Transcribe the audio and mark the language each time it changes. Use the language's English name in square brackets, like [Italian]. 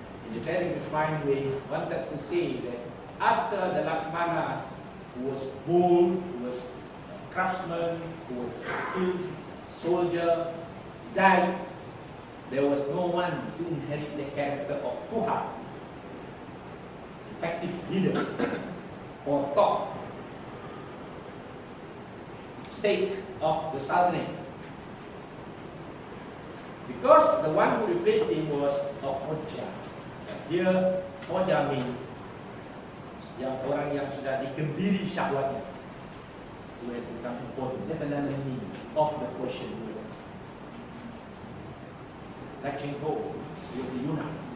[English] in a very refined way, wanted to say that after the Laksamana, who was bold, who was a craftsman, who was a skilled soldier, died, there was no one to inherit the character of Tuha, effective leader, or top state of the Sultanate. Because the one who replaced him was a Khoja. Here, Khoja means [Malay] yang orang yang sudah dikebiri syahwatnya. [English] So it becomes important. That's another meaning of the Persian word. Like Chenko with the Yunan.